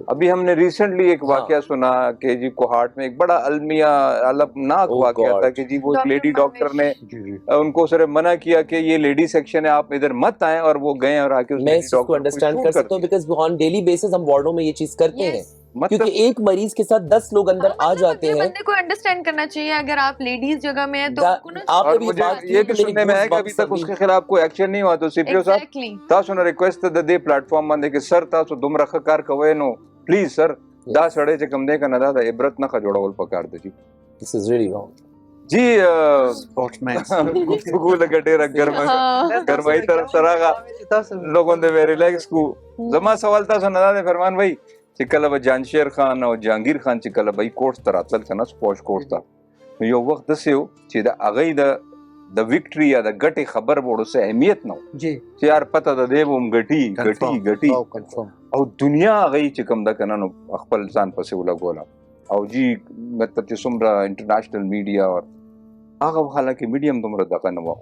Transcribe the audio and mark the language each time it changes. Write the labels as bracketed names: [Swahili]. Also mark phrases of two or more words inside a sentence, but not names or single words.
[Urdu] ابھی ہم نے ریسنٹلی ایک واقعہ سنا کہ جی کوہاٹ میں ایک بڑا المیہ علمناک واقعہ تھا کہ جی وہ [English] lady doctor [Urdu] نے ان کو سر منع کیا کہ یہ [English] lady section [Urdu] ہے آپ ادھر مت آئیں اور وہ گئے اور آ کے میں اس کو انڈرسٹینڈ کر سکتا ہوں [English] because on daily basis [Urdu] ہم وارڈوں میں یہ چیز کرتے ہیں کیونکہ ایک مریض کے ساتھ 10 لوگ اندر آ جاتے ہیں. بندے کو انڈرسٹینڈ کرنا چاہیے اگر آپ لیڈیز جگہ میں ہیں تو آپ مجھے یہ بھی سننے میں آئے کہ ابھی تک اس کے خلاف کوئی ایکشن نہیں ہوا. [Pashto] تو سی پی او صاحب تاسو نه ریکویسٹ د دې پلیټ فارم باندې کې سر تاسو دومره ښه کار کوئ نو پلیز سر دا سړی چې کوم دی کنه دا د عبرت نه جوړول پکار دی. [English] This is really wrong. [Pashto] جی گفتگو لگا ډیره ګرمای طرف سره لوگوں نے ریلیکس کو. زما سوال تاسو نه دا فرمان بھائی چې کله به جانشیر خان او جهانگیر خان چې کله به کورس ته راتلل کنه سپوش کورس ته نو یو وخت داسې و چې د هغې د وکټري یا د ګټې خبر به ورسه اهمیت نه و چې یار پته د دی به هم ګټي او دنیا هغې چې کوم ده کنه نو خپل ځان پسې ولګوله او جی مطلب چې څومره [English] international media [Pashto] او هغه حالانکه میډیم دومره دغه نه وه.